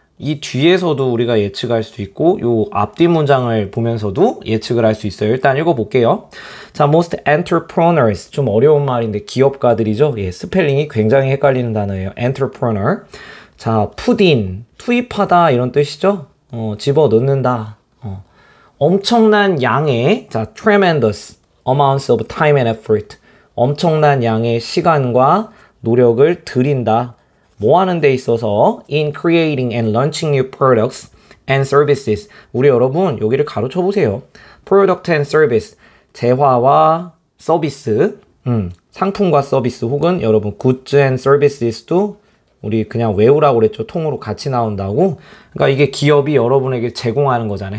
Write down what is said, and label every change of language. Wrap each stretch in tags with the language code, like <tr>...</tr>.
<ko>이 뒤에서도 우리가 예측할 수 있고 요 앞뒤 문장을 보면서도 예측을 할 수 있어요. 일단 읽어볼게요. 자,</ko> <en>most entrepreneurs</en> <ko>좀 어려운 말인데 기업가들이죠. 예, 스펠링이 굉장히 헷갈리는 단어예요.</ko> <en>entrepreneur.</en> <ko>자,</ko> <en>put in</en> <ko>투입하다 이런 뜻이죠. 집어넣는다. 엄청난 양의 자,</ko> <en>tremendous amounts of time and effort.</en> <ko>엄청난 양의 시간과 노력을 들인다. 뭐 하는 데 있어서</ko> <en>in creating and launching new products and services.</en> <ko>우리 여러분 여기를 가로쳐 보세요.</ko> <en>product and service.</en> <ko>재화와 서비스. 상품과 서비스 혹은 여러분</ko> <en>goods and services</en> <ko>도 우리 그냥 외우라고 그랬죠. 통으로 같이 나온다고. 그러니까 이게 기업이 여러분에게 제공하는 거잖아요.</ko>